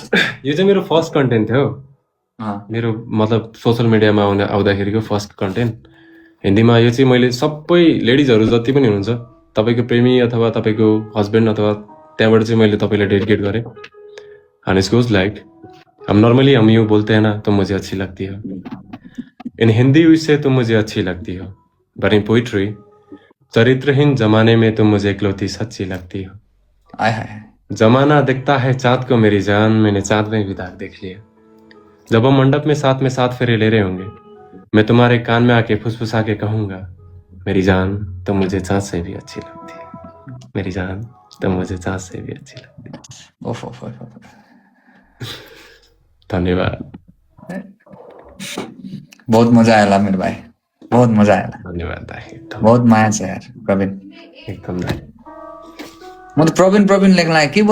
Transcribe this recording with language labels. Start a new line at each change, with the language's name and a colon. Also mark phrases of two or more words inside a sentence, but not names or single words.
Nepali: यो चाहिँ मेरो
English: first content
Nepali: थियो, मेरो मतलब सोसल मिडियामा आउँदाखेरिको
English: first content
Nepali: हिन्दीमा। यो चाहिँ मैले सबै लेडिजहरू जति पनि हुनुहुन्छ, तपाईँको प्रेमी अथवा तपाईँको हस्बेन्ड अथवा त्यहाँबाट चाहिँ मैले तपाईँलाई डेडिकेट गरेँ।
English: and it's goes like,
Hindi: हम नॉर्मली हम यूँ बोलते हैं ना, तुम मुझे अच्छी लगती हो,
English: in Hindi
Hindi: से तुम मुझे अच्छी लगती हो,
English: but in poetry
Hindi: चरित्रहीन जमाने में तुम मुझे इकलौती सच्ची लगती हो। आय हाय, जमाना दिखता है चाँद को मेरी जान, मैंने चाँद में भी दाग देख लिया। जब हम मंडप में साथ फेरे ले रहे होंगे, मैं तुम्हारे कान में आके फुसफुसा के कहूंगा, मेरी जान तुम मुझे चाँद से भी अच्छी लगती है, मेरी जान तुम मुझे चाँद से भी अच्छी लगती है। ओफ ओफ ओफ। धन्यवाद, बहुत मजा आया
Nepali: मेरो भाइ,
Hindi: बहुत मजा आया।
Nepali: धन्यवाद दाइ, एकदम बहुत माया छ यार प्रवीण। एकदम दाइ। म त प्रवीण लेख्नलाई के